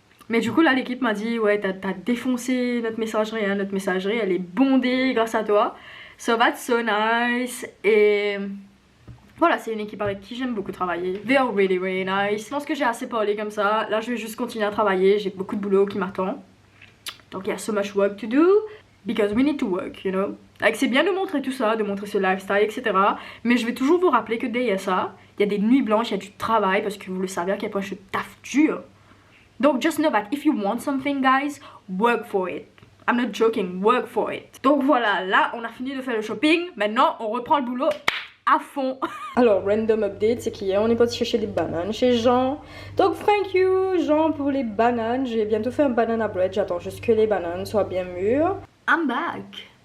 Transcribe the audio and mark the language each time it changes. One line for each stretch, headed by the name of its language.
French: Mais du coup là l'équipe m'a dit ouais t'as défoncé notre messagerie, hein. Notre messagerie elle est bondée grâce à toi.
English: So that's so nice.
French: Et voilà, c'est une équipe avec qui j'aime beaucoup travailler.
English: They are really really nice.
French: Je pense que j'ai assez parlé comme ça. Là je vais juste continuer à travailler, j'ai beaucoup de boulot qui m'attend. Donc il y a
English: so much work to do. Because we need to work, you know.
French: Like, c'est bien de montrer tout ça, de montrer ce lifestyle, etc. Mais je vais toujours vous rappeler que derrière ça, il y a des nuits blanches, il y a du travail, parce que vous le savez à quel point je taffe dur.
English: Donc, just know that if you want something, guys, work for it. I'm not joking, work for it.
French: Donc voilà, là, on a fini de faire le shopping. Maintenant, on reprend le boulot à fond. Alors, random update, c'est qu'hier, on est parti chercher des bananes chez Jean. Donc,
English: thank you,
French: Jean, pour les bananes. J'ai bientôt fait un banana bread. J'attends juste que les bananes soient bien mûres.
English: I'm back.